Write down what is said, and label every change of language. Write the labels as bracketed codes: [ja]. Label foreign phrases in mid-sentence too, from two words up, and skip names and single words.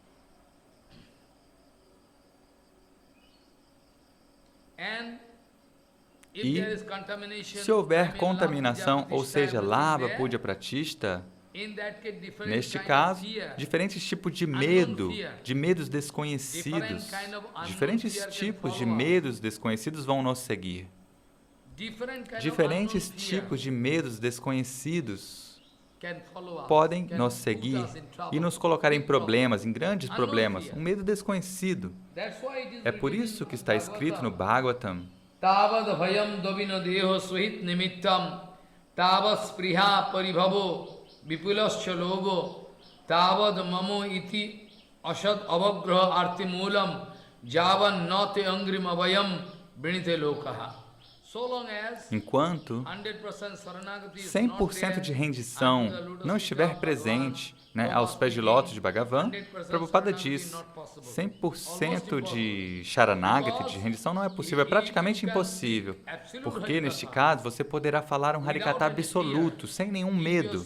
[pt] E se houver contaminação, ou seja, [sa] Labha, Puja, Pratishta, [pt] neste caso, diferentes tipos de medo, de medos desconhecidos, diferentes tipos de medos desconhecidos vão nos seguir. Diferentes tipos de medos desconhecidos podem nos seguir e nos colocar em problemas, em grandes problemas, um medo desconhecido. É por isso que está escrito no Bhagavatam, [sa] Tavad bhayam dovino deho suhit nimittam tavad spriha paribhavo vipulascha logo tavad mamo iti asad avagraha artimulam javan nate angrim avayam vinite lokaha. [pt] Enquanto 100% de rendição não estiver presente, aos pés de lótus de Bhagavan, Prabhupada diz, 100% de Sharanagati, de rendição, não é possível, é praticamente impossível, porque neste caso você poderá falar um Harikatha absoluto, sem nenhum medo.